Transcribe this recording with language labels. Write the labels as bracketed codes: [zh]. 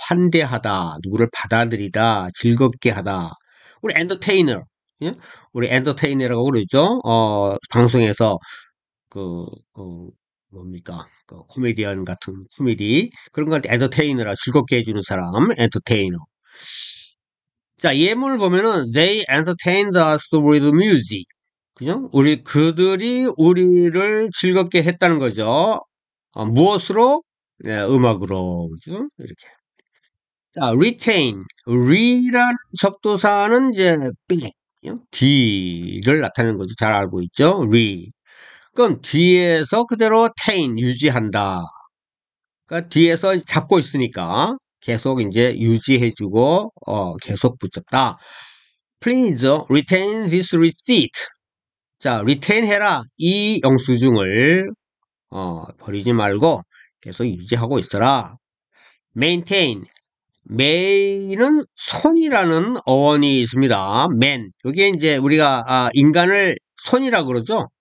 [ko] 환대하다, 누구를 받아들이다, 즐겁게 하다. 우리 엔터테이너, 예? 우리 엔터테이너라고 그러죠. 방송에서 그, 뭡니까? 그 코미디언 같은 코미디 그런 걸 엔터테이너라 즐겁게 해주는 사람, 엔터테이너. 자, 예문을 보면은 [en] they entertained us with music. [ko] 그죠? 그들이 우리를 즐겁게 했다는 거죠. 무엇으로? 네, 음악으로. 그죠? 이렇게. 자, retain. re라는 접두사는 이제 뒤를 나타내는 거죠. 잘 알고 있죠? re. 그럼 뒤에서 그대로 tain, 유지한다. 그러니까 뒤에서 잡고 있으니까 계속 이제 유지해주고, 계속 붙였다. [en] Please retain this receipt. [ko] 자, retain 해라. 이 영수증을, 버리지 말고 계속 유지하고 있어라. [en] maintain. [ko] main은 손이라는 어원이 있습니다. [en] man. [ko] 여기에 이제 우리가 인간을 손이라고 그러죠.